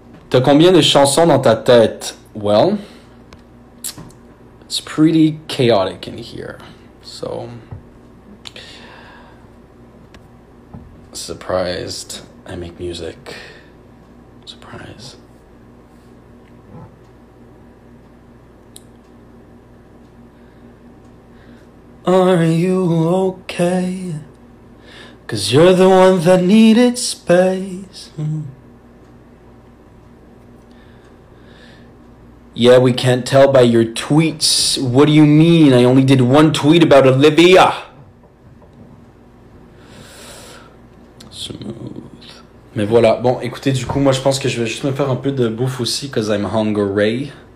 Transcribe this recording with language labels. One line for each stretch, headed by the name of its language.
French: T'as combien de chansons dans ta tête?
English: Well, it's pretty chaotic in here. So, surprised I make music. Surprise. Are you okay? 'Cause you're the one that needed space. Yeah, we can't tell by your tweets. What do you mean? I only did one tweet about Olivia. Smooth.
French: Mais voilà. Bon, écoutez, du coup, moi, je pense que je vais juste me faire un peu de bouffe aussi,
English: 'cause I'm hungry.